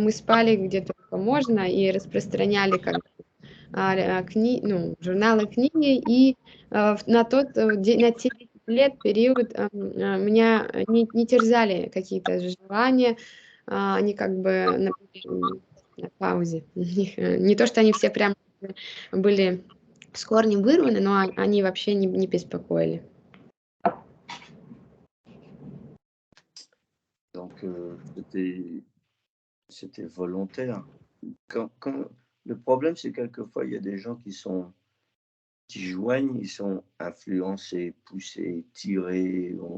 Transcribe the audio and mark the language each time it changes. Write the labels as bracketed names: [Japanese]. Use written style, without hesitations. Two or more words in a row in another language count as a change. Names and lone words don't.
[Russian] Мы спали где только можно и распространяли журналы, книги, и на те 10 лет период меня не терзали какие-то желания, они как бы на паузе. Не то, что они все прям были с корнем вырваны, но они вообще не беспокоили. [French] Donc, c'était volontaire. Le problème, c'est quelquefois, il y a des gens qui joignent, ils sont influencés, poussés, tirés.